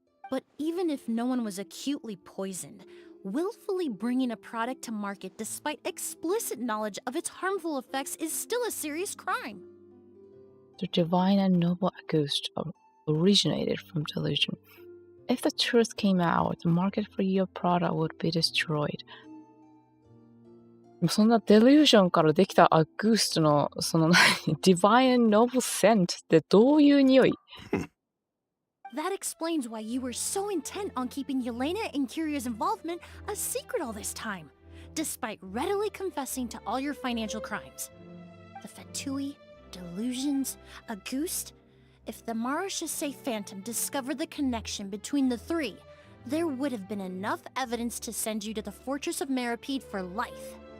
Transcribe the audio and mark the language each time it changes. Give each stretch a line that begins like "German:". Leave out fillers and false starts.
English: But even if no one was acutely poisoned, willfully bringing a product to market despite explicit knowledge of its harmful effects is still a serious crime. The divine and noble Auguste originated from delusion. If the truth came out, the market for your product would be destroyed.
Japanese: そんなデリューションからできたアグーストのその
English: divine and noble scent
Japanese: ってどういう匂い？
English: That explains why you were so intent on keeping Yelena and Kyria's involvement a secret all this time, despite readily confessing to all your financial crimes. The Fatui, delusions, Auguste. If the Maréchaussée Phantom discovered the connection between the three, there would have been enough evidence to send you to the Fortress of Meripede for life.